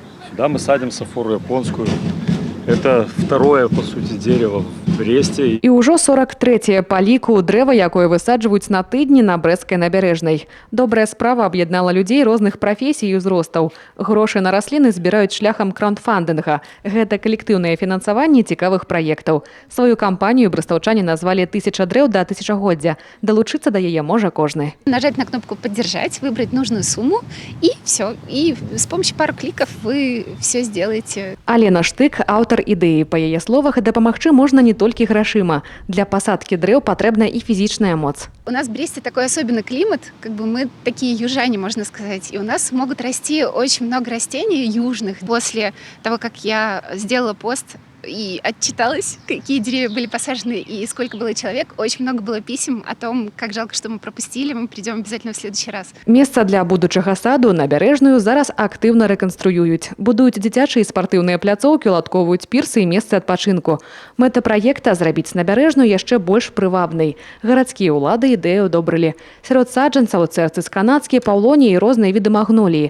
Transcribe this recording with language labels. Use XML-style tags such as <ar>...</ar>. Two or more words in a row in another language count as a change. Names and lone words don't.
<ru>Сюда мы садим сафору японскую. Это второе, по сути, дерево в Бресте.</ru> <be>І ўжо 43-е па ліку дрэва, якое высаджваюць на тыдні на брэсцкай набярэжнай. Добрая справа аб'яднала людзей розных прафесій і ўзростаў. Грошы на расліны збіраюць шляхам краундфандынга. Гэта калектыўнае фінансаванне цікавых праектаў. Сваю кампанію брэстаўчане назвалі «1000 дрэў да тысячагоддзя». Далучыцца да яе можа кожны.</be> <ru>Нажать на кнопку «Поддержать», выбрать нужную сумму и все. И с помощью пары кликов вы все сделаете.</ru> <be>Алена Штык – аўтар ідэі. Па яе словах, дапамагчы можна не толькі грашыма. Для пасадкі дрэў патрэбна і фізічная моц.</be> <ru>У нас в Бресте такой особенный климат, как бы мы такие южане, можно сказать. И у нас могут расти очень много растений южных. После того, как я сделала пост и отчиталась, какие деревья были посажены и сколько было человек, очень много было писем о том, как жалко, что мы пропустили, мы придем обязательно в следующий раз.</ru> <be>Месца для будучага саду набярэжную зараз актыўна рэканструююць. Будуюць дзіцячыя і спартыўныя пляцоўкі, уладкоўваюць пірсы і месцы адпачынку. Мэта праекта – зрабіць набярэжную яшчэ больш прывабнай. Гарадскія ўлады ідэю одобрылі. Сярод саджанцаў цэрцыс канадскія, паўлоніі і розныя віды магноліі.</be>